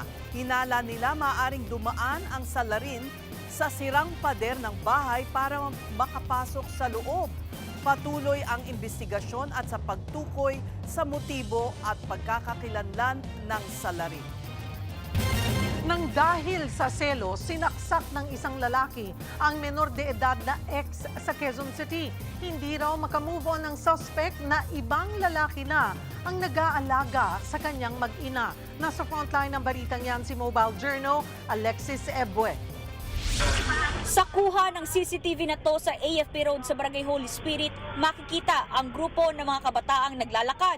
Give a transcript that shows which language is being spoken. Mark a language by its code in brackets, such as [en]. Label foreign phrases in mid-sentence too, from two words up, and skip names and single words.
[tl] Hinala nila maaaring dumaan ang salarin sa sirang pader ng bahay para makapasok sa loob. Patuloy ang investigasyon at sa pagtukoy sa motibo at pagkakakilanlan ng salarin. Nang dahil sa selos, sinaksak ng isang lalaki ang menor de edad na ex sa Quezon City. Hindi raw makamove on ng suspect na ibang lalaki na ang nag-aalaga sa kanyang mag-ina. Nasa frontline ng balitang yan si Mobile Journal, Alexis Ebue. Sa kuha ng CCTV na to sa AFP Road sa Barangay Holy Spirit, makikita ang grupo ng mga kabataang naglalakad.